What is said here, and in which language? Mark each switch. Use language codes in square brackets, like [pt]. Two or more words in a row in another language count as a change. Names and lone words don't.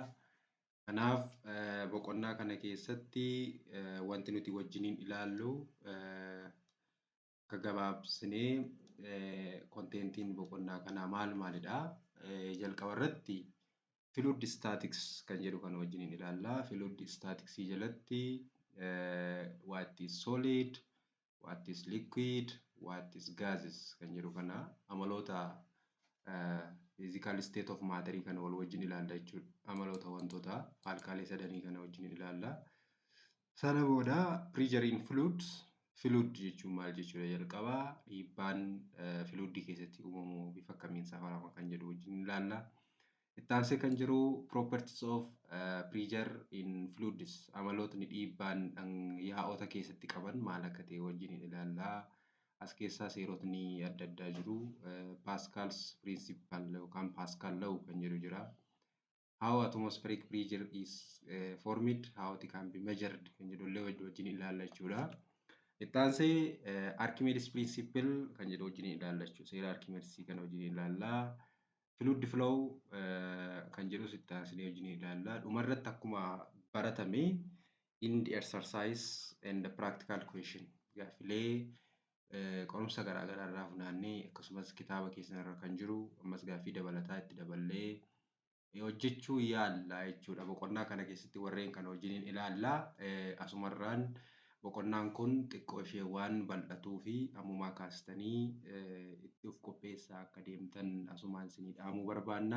[om] Kanaaf boqonnaa kana keessatti wanti nuti wajjin ilaallu gabaabsinee kontentiin boqonnaa kanaa maalidha. Jalqaba irratti [en] fluid statics [om] kan jedhu kan wajjin ilaallaa. [en] Fluid statics [om] jalatti [en] what is solid, what is liquid, what is gases [om] kan jedhu kana amaloota [en] physical state of matter [om] kan wal wajjin ilaalla jechuudha. Amaloota wantoota alkaalee sadanii kana wajjin ilaalla. Sana booda [en] pressure in fluids, [om] fluid jechuun maal jechuudha jalqabaa dhiibbaan fluid keessatti uumamu bifa akkamiin safarama kan jedhu wajjin ilaalla. Ittaanse kan jiru [en] properties of pressure in fluids [om] amalootni dhiibbaan yaa'ota keessatti qaban maal akka ta'e wajjin ilaalla. As keessaa seerotni adda addaa jiru. Pascal's principle yookaan Pascal law kan jedhu jira. [en] How atmospheric pressure is formed, how it can be measured [om] kan jedhu illee wajjin ilaalla jechuudha. Ittaanse Archimedes principle kan jedhu wajjin ilaalla jechuudha. Seera Archimedes kana wajjin ilaalla. [en] Fluid flow [om] kan jedhu ittaansinee wajjin ilaalla. Dhumarratti akkuma baratame [en] in the exercise and the practical question [om] gaaffilee qorumsa garaagaraa irraa funaannee akkasumas kitaaba keessanirra kan jiru ammas gaaffii dabalataa itti daballee hojjechuu yaalla jechuudha. Boqonnaa kana keessatti warreen kana wajjin ilaalla. Asumarraan boqonnaan kun xiqqoo ishee waan bal'atuu fi ammumaa kaastanii itti of qopheessaa akka deemtan asumaan isinii dhaamuu barbaanna.